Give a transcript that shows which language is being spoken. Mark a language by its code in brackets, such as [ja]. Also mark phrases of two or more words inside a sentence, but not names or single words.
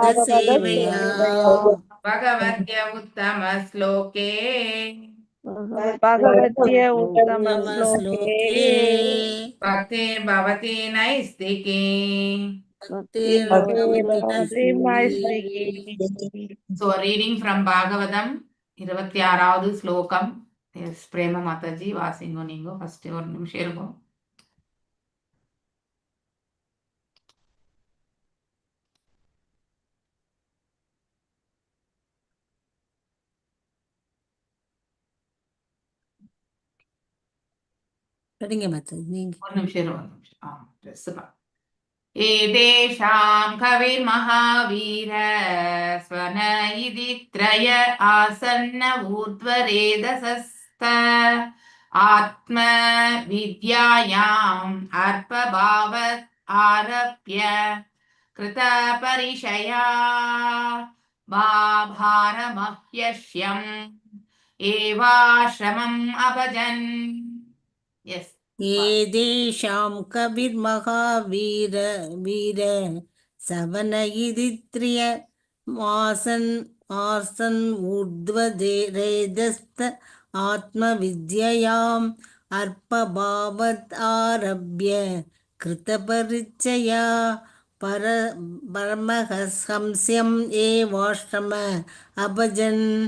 [sa] भागवत सेवया। सेवया। भगवद्य उत्तमश्लोके भगवत्य उत्तम श्लोके भक्तिर्भवति नैस्तिकी भक्तिर्भवति भवति नैष्ठिकी. [en] So reading from Bhagavatam [ta] 26வது ஸ்லோகம். எஸ் பிரேம மாதாஜி வாசிங்கோ. நீங்க ஃபர்ஸ்ட் ஒரு நிமிஷம் இருக்கும். படிங்க மாதாஜி நீங்க. ஒரு நிமிஷம் இரு, ஒரு நிமிஷம். ட்ரெஸ் தான். [sa] एतेषां कविर्महावीर स्वन इति त्रय आसन्न ऊर्ध्वरेदसस्त आत्मविद्यायाम् अर्पभावत् आरभ्य कृतपरिचया भारमह्यस्यम् एवाश्रमम् अभजन्. यस् एतेषां कविर्महावीर वीर सवन इतित्रिय मासन् आसन् ऊर्ध्वरेतस्त आत्मविद्यायाम् अर्पभावत् आरभ्य कृतपरिचया परमहंस्यम् एवाश्रम अभजन्.